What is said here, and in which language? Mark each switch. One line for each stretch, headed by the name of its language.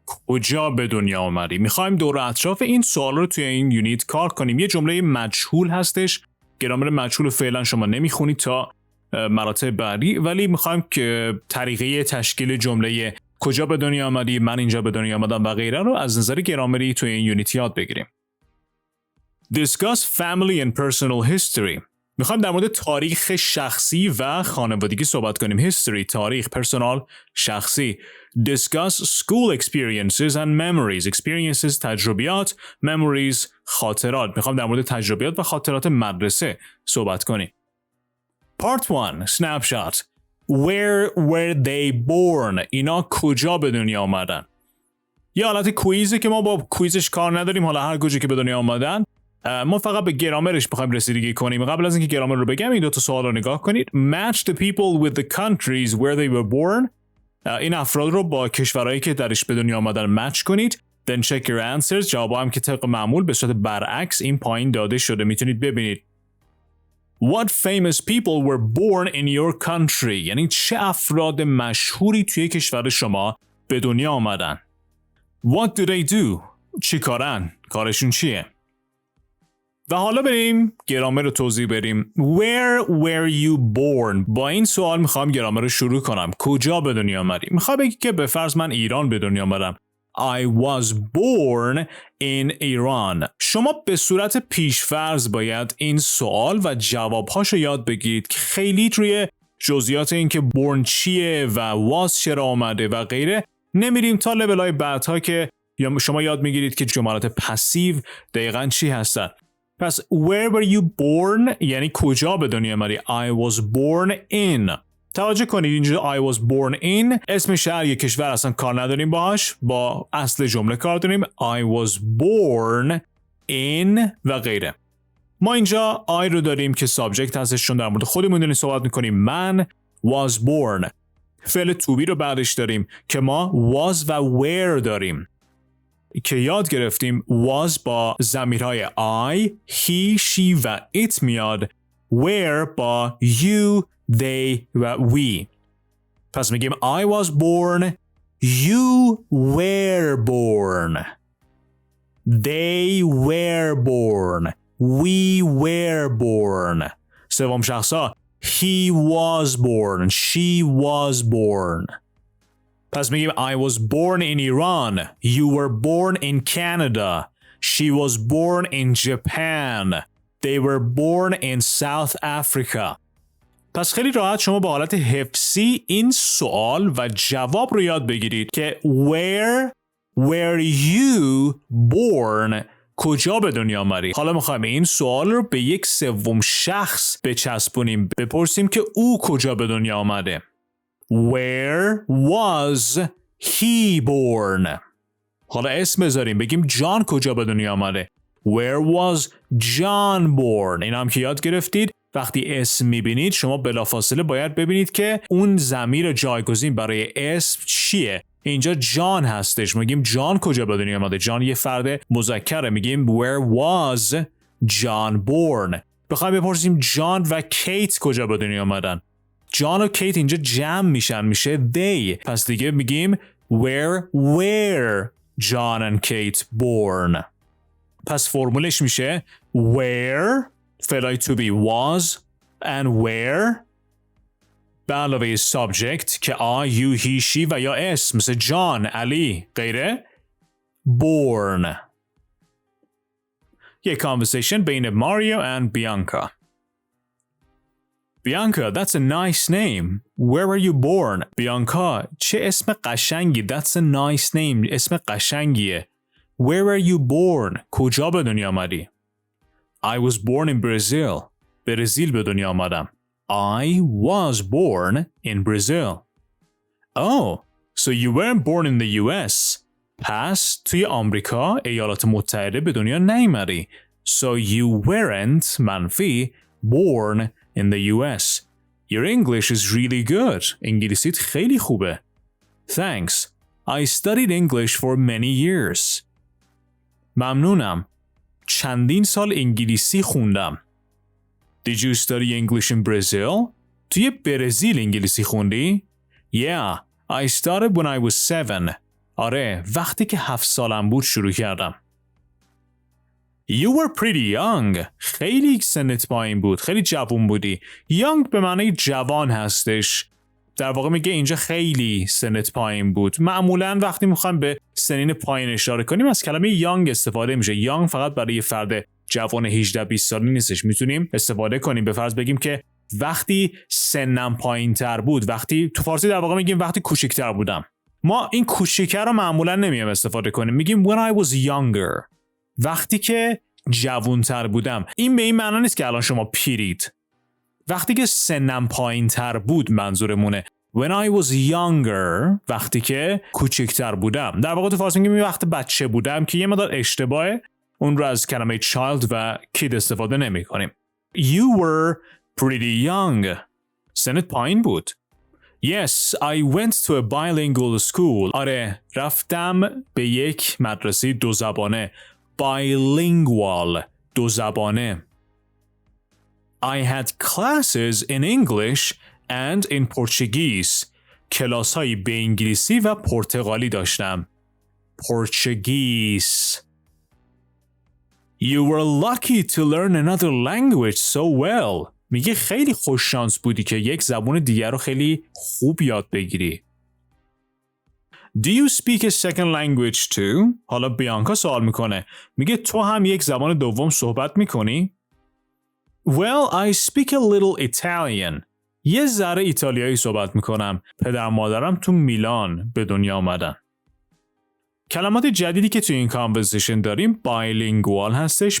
Persian: کجا به دنیا آمدی؟ میخوایم دور اطراف این سوال رو توی این یونیت کار کنیم. یه جمله مجهول هستش. گرامر مجهول فعلا شما نمیخونید تا مراتب بعدی، ولی میخوایم که طریقه تشکیل جمله کجا به دنیا آمدی، من اینجا به دنیا آمدم و غیره رو از نظر گرامری توی این یونیت یاد بگیریم.
English: Discuss family and personal history.
Persian: میخوایم در مورد تاریخ شخصی و خانوادگی صحبت کنیم. History تاریخ، personal شخصی.
English: Discuss school experiences and memories.
Persian: Experiences تجربیات، memories خاطرات. میخوایم در مورد تجربیات و خاطرات مدرسه صحبت کنیم.
English: Part 1. Snapshot. Where were they born?
Persian: اینا کجا به دنیا آمدن؟ یه حالت کویزه که ما با کویزش کار نداریم. حالا هر کجا که به دنیا آمدن ما فقط به گرامرش بخوایم رسیدگی کنیم. قبل از اینکه گرامر رو بگم این دو تا سوال رو نگاه کنید.
English: Match the people with the countries where they were born.
Persian: این افراد رو با کشورهایی که درش به دنیا آمدن مچ کنید.
English: Then check your answers.
Persian: جوابا هم که طبق معمول به صورت برعکس این پایین داده شده، میتونید ببینید.
English: What famous people were born in your country?
Persian: یعنی چه افراد مشهوری توی کشور شما به دنیا آمدن؟
English: What do they do?
Persian: چی کارن؟ کارشون چیه؟ و حالا بریم گرامر رو توضیح بریم.
English: Where were you born?
Persian: با این سوال میخوام گرامر رو شروع کنم. کجا به دنیا آمدی؟ میخوام بگی که به فرض من ایران به دنیا آمدم.
English: I was born in Iran.
Persian: شما به صورت پیشفرض باید این سوال و جوابهاشو یاد بگیرید که خیلی روی جزئیات این که born چیه و was چرا آمده و غیره نمیریم تا لول‌های بعدها که شما یاد میگیرید که جملات پسیو دقیقاً چی هستن. پس
English: where were you born
Persian: یعنی کجا به دنیا آمدی.
English: I was born in.
Persian: توجه کنید اینجا
English: I was born in
Persian: اسم شهر یک کشور اصلا کار نداریم باهاش، با اصل جمله کار داریم.
English: I was born in
Persian: و غیره. ما اینجا I رو داریم که سابجکت هستش چون در مورد خودمون داریم صحبت میکنیم.
English: من was born.
Persian: فعل to be رو بعدش داریم که ما was و were داریم که یاد گرفتیم was با ضمیرهای I, he, she و it میاد.
English: were با you, they و we.
Persian: پس میگیم
English: I was born, you were born, they were born, we were born. سوم شخصا he was born, she was born.
Persian: پس میگیم
English: I was born in Iran, you were born in Canada, she was born in Japan, they were born in South Africa.
Persian: پس خیلی راحت شما با حالت حفظی این سوال و جواب رو یاد بگیرید که
English: where were you born
Persian: کجا به دنیا آمدی. حالا میخوایم این سوال رو به یک سوم شخص بچسبونیم، بپرسیم که او کجا به دنیا آمده.
English: Where was he born؟
Persian: حالا اسم بذاریم بگیم جان کجا به دنیا آمده.
English: Where was John born؟
Persian: این هم که یاد گرفتید وقتی اسم میبینید شما بلافاصله باید ببینید که اون ضمیر جایگزین برای اسم چیه. اینجا جان هستش، میگیم جان کجا به دنیا آمده. جان یه فرد مذکره، میگیم
English: Where was John born؟
Persian: بخوایم بپرسیم جان و کیت کجا به دنیا آمدن. جان و کیت اینجا جمع میشن، میشه they. پس دیگه میگیم
English: Where were John and Kate born؟
Persian: پس فرمولش میشه where فعلای to be was and where به علاوه subject که I, you, he, she و یا اسم مثل جان، علی، غیره born. یک conversation بین ماریو and Bianca.
English: Bianca, that's a nice name. Where were you born?
Persian: Bianca, چه اسم قشنگی.
English: That's a nice name.
Persian: اسم قشنگیه.
English: Where were you born?
Persian: کجا به دنیا آمدی؟
English: I was born in Brazil.
Persian: برزیل به دنیا آمدم.
English: I was born in Brazil. Oh, so you weren't born in the US.
Persian: پس توی آمریکا ایالات متحده به دنیا نیامدی.
English: So you weren't منفی born in the US. Your English is really good.
Persian: انگلیسیت خیلی خوبه.
English: Thanks. I studied English for many years.
Persian: ممنونم. چندین سال انگلیسی خوندم.
English: Did you study English in Brazil?
Persian: توی برزیل انگلیسی خوندی؟
English: Yeah, I started when I was 7.
Persian: آره، وقتی که 7 سالم بود شروع کردم.
English: You were pretty young.
Persian: خیلی سنت پایین بود. خیلی جوان بودی. Young به معنی جوان هستش. در واقع میگه اینجا خیلی سنت پایین بود. معمولاً وقتی میخوایم به سنین پایین اشاره کنیم از کلمه young استفاده میشه. young فقط برای فرد جوان 18-20 سالی نیستش. میتونیم استفاده کنیم به فرض بگیم که وقتی سنم پایین تر بود، وقتی تو فارسی در واقع میگیم وقتی کوچکتر بودم. ما این کوچیک‌تر رو معمولاً نمیایم استفاده کنیم. میگیم
English: when I was younger.
Persian: وقتی که جوان‌تر بودم. این به این معنی نیست که الان شما پیرید. وقتی که سنم پایین تر بود منظورمونه.
English: When I was younger.
Persian: وقتی که کوچکتر بودم. در واقع تو فارسی میگیم وقتی بچه بودم که یه مقدار اشتباهه. اون رو از کلمه child و kid استفاده نمی کنیم.
English: You were pretty young.
Persian: سنت پایین بود.
English: Yes, I went to a bilingual school.
Persian: آره، رفتم به یک مدرسه دو زبانه. Bilingual. دو زبانه.
English: I had classes in English and in Portuguese.
Persian: کلاس‌هایی به انگلیسی و پرتغالی داشتم.
English: Portuguese. You were lucky to learn another language so well.
Persian: میگه خیلی خوش شانس بودی که یک زبان دیگر رو خیلی خوب یاد بگیری.
English: Do you speak a second language too?
Persian: حالا بیانکا سوال میکنه. میگه تو هم یک زبان دوم صحبت میکنی؟
English: Well, I speak a little Italian.
Persian: یه ذره ایتالیایی صحبت میکنم. پدر مادرم تو میلان به دنیا آمدن. کلمات جدیدی که توی این کانورسیشن داریم bilingual هستش.